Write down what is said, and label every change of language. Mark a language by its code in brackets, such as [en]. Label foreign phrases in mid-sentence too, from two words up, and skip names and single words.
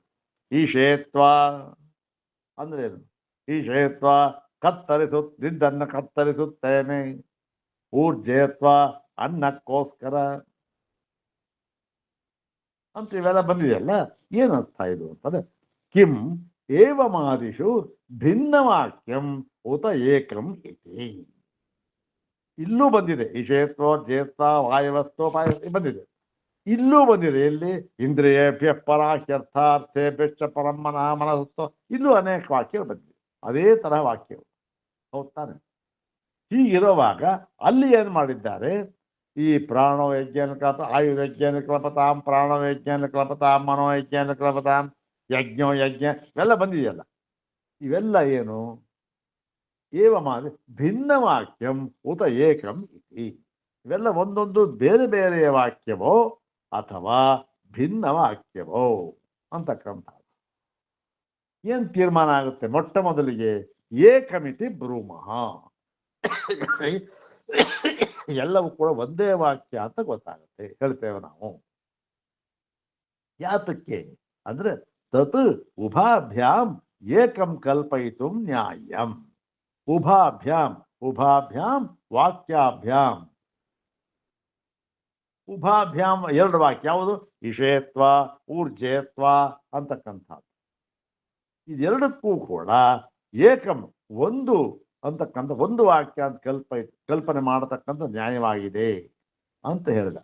[kn] ಈಶೇತ್ವ ಅಂದ್ರೆ ಏನು? ಈಶೇತ್ವ ದಿದ್ದನ್ನ ಕತ್ತರಿಸುತ್ತೇನೆ, ಊರ್ಜೇತ್ವ ಅನ್ನಕ್ಕೋಸ್ಕರ ಅಂತ ಇವೆಲ್ಲ ಬಂದಿದೆಯಲ್ಲ. ಏನರ್ಥ ಇದು ಅಂತಂದ್ರೆ, [sa] ಕಿಂ ಏವಮಾದಿಷು ಭಿನ್ನವಾಕ್ಯಂ ಉತ ಏಕಂ ಇತಿ. [kn] ಇಲ್ಲೂ ಬಂದಿದೆ, [sa] ಈಶೇತ್ವ ಜೇತ್ವ ವಾಯವಸ್ಥೋಪಾಯ [kn] ಬಂದಿದೆ. ಇಲ್ಲೂ ಬಂದಿದೆ. ಎಲ್ಲಿ? [sa] ಇಂದ್ರಿಯೇಭ್ಯ ಪರಾಹ್ಯರ್ಥಾರ್ಥೇಭ್ಯಶ್ಚ ಪರಂ ಮನಃ ಮನಸ್ಸು. [kn] ಇಲ್ಲೂ ಅನೇಕ ವಾಕ್ಯಗಳು ಬಂದಿದೆ, ಅದೇ ತರಹ ವಾಕ್ಯಗಳು. ಹೌದ್ ತಾನೆ? ಹೀಗಿರುವಾಗ ಅಲ್ಲಿ ಏನು ಮಾಡಿದ್ದಾರೆ? [sa] ಈ ಪ್ರಾಣವೈಜ್ಞಾನ ಕಲ್ಪ ಆಯುರ್ವೈಜ್ಞಾನ ಕಲ್ಪತಾಂ ಪ್ರಾಣವೈಜ್ಞಾನ ಕಲ್ಪತಾಂ ಮನೋವೈಜ್ಞಾನ ಕಲ್ಪತಾಂ ಯಜ್ಞೋ ಯಜ್ಞ [kn] ಇವೆಲ್ಲ ಬಂದಿದೆಯಲ್ಲ. ಇವೆಲ್ಲ ಏನು? [sa] ಏವ ಮಾಡಿ ಭಿನ್ನ ವಾಕ್ಯಂ ಉತ ಏಕಂ ಇತಿ. [kn] ಇವೆಲ್ಲ ಒಂದೊಂದು ಬೇರೆ ಬೇರೆಯ ವಾಕ್ಯವೋ ಅಥವಾ ಭಿನ್ನ ವಾಕ್ಯವೋ ಅಂತಕ್ಕಂಥ ಏನ್ ತೀರ್ಮಾನ ಆಗುತ್ತೆ? ಮೊಟ್ಟ ಮೊದಲಿಗೆ [sa] ಏಕಮಿತಿ ಬ್ರೂಮಃ. [kn] ಎಲ್ಲವೂ ಕೂಡ ಒಂದೇ ವಾಕ್ಯ ಅಂತ ಗೊತ್ತಾಗುತ್ತೆ, ಹೇಳ್ತೇವೆ ನಾವು. ಯಾತಕ್ಕೆ ಅಂದ್ರೆ [sa] ತತ್ ಉಭಾಭ್ಯಾಂ ಏಕಂ ಕಲ್ಪಯಿತು ನ್ಯಾಯಂ. ಉಭಾಭ್ಯಾಂ ಉಭಾಭ್ಯಾಂ ವಾಕ್ಯಾಭ್ಯಾಂ. [kn] ಉಭಾಭ್ಯಾಂ ಎರಡು ವಾಕ್ಯ ಯಾವುದು? [sa] ಇಷೇತ್ವ ಊರ್ಜೇತ್ವ ಅಂತಕ್ಕಂಥದ್ದು. [kn] ಇದೆರಡಕ್ಕೂ ಕೂಡ ಏಕಂ ಒಂದು ಅಂತಕ್ಕಂಥ ಒಂದು ವಾಕ್ಯ ಅಂತ ಕಲ್ಪನೆ ಮಾಡತಕ್ಕಂಥ ನ್ಯಾಯವಾಗಿದೆ ಅಂತ ಹೇಳಿದ.